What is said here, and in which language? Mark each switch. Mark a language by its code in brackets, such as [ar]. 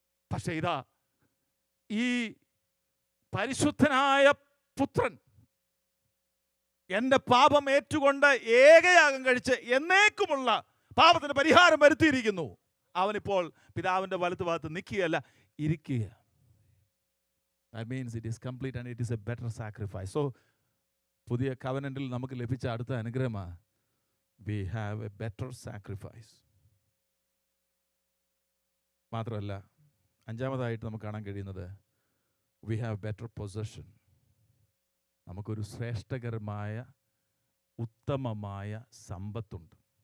[ml] പക്ഷെ ഇതാ, ഈ പരിശുദ്ധനായ പുത്രൻ എൻ്റെ പാപം ഏറ്റുകൊണ്ട് ഏകയാഗം കഴിച്ച് എന്നേക്കുമുള്ള പാപത്തിന് പരിഹാരം വരുത്തിയിരിക്കുന്നു. അവനിപ്പോൾ പിതാവിൻ്റെ വലതുഭാഗത്ത് നിൽക്കുകയല്ല, ഇരിക്കുക. [en] That means it is complete and it is a better sacrifice. [ml] So പുതിയ കവനന്റിൽ നമുക്ക് ലഭിച്ച അടുത്ത അനുഗ്രഹമാണ്, [en] we have a better sacrifice. [ml] മാത്രമല്ല, 5-ാമതായിട്ട് നമുക്ക് കാണാൻ കഴിയുന്നത് [en] we have better possession. [ml] നമുക്കൊരു ശ്രേഷ്ഠകരമായ ഉത്തമമായ സമ്പത്തുണ്ട്.